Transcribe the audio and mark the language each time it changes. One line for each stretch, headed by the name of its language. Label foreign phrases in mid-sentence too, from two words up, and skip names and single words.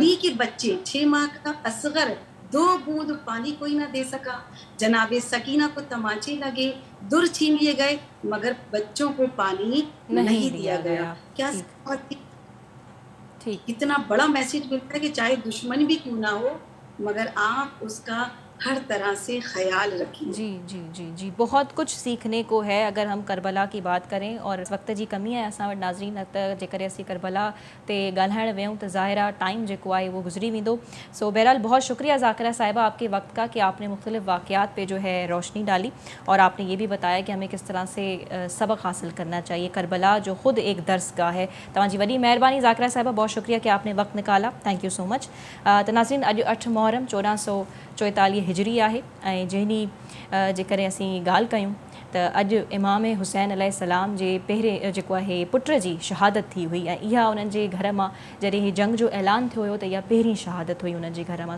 Urdu: انہی کے بچے 6 ماہ کا اصغر 2 بوند پانی کوئی نہ دے سکا، جناب سکینہ کو تماچے لگے، در چھین لیے گئے، مگر بچوں کو پانی نہیں دیا گیا۔ کیا ٹھیک، سخاوت تھی! ٹھیک۔ اتنا بڑا میسج ملتا ہے کہ چاہے دشمن بھی کیوں نہ ہو مگر آپ اس کا ہر طرح سے خیال رکھیے۔ جی جی جی جی، بہت کچھ سیکھنے کو ہے اگر ہم کربلا کی بات کریں، اور وقت جی کمی ہے
Sindhi: असां वटि नाज़रीन, न त जेकर असीं करबला ते ॻाल्हाइण वियूं त ज़ाहिर आहे टाइम जेको आहे वो गुज़री वेंदो।
Urdu: سو بہرحال بہت شکریہ ذاکرہ صاحبہ آپ کے وقت کا کہ آپ نے مختلف واقعات پہ جو ہے روشنی ڈالی، اور آپ نے یہ بھی بتایا کہ ہمیں کس طرح سے سبق حاصل کرنا چاہیے. کربلا جو خود ایک درسگاہ ہے.
Sindhi: तव्हांजी वॾी महिरबानी ज़ाकिरा साहिबा,
Urdu: بہت شکریہ کہ آپ نے وقت نکالا,
English: Thank you so much.
Sindhi: त नाज़रीन, अॼु 8 मुहर्रम 1444 हिजरी आहे, ऐं जंहिं जे करे असीं ॻाल्हि कयूं त अॼु इमाम हुसैन अलैहिस्सलाम जे पहिरें जेको आहे पुट जी शहादत थी हुई, ऐं इहा उन्हनि जे घर मां जॾहिं हीउ जंग जो ऐलान थियो हुयो त इहा पहिरीं शहादत हुई उन्हनि जे घर मां।